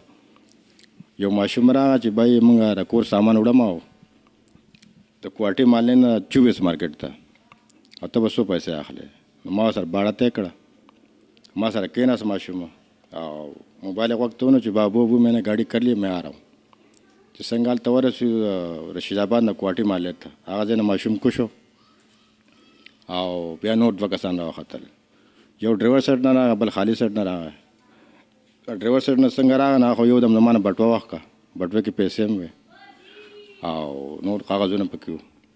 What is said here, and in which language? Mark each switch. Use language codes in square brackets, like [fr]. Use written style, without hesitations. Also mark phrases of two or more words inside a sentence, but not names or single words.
[ps] یو ماشوم راغی چې بای موږ د کور سامان وړم او د کوارټې محلې نه 24 مارکیټ ته او ته به څو پیسې اخلې. نو ما سره باړه طے کړه، ما سره کېناست ماشوم او موبایل یې وخت ونو چې [ur] بابو میں نے گاڑی کر لی میں آ رہا ہوں. [ps] چې څنګه هلته ورسېدو رشید آباد نه کوارټې محلې ته، هغه ځای نه ماشوم کوشو او بیا نور 2 کسان راوختل. یو ډرایور سایډ نه راغی، بل خالي سایډ نه راغی. ډرایور سایډ نه څنګه راغی نو خو یو دم زما نه بټوه واخکه، بټوه کې پیسې هم وې او نور کاغذونه پکې وو.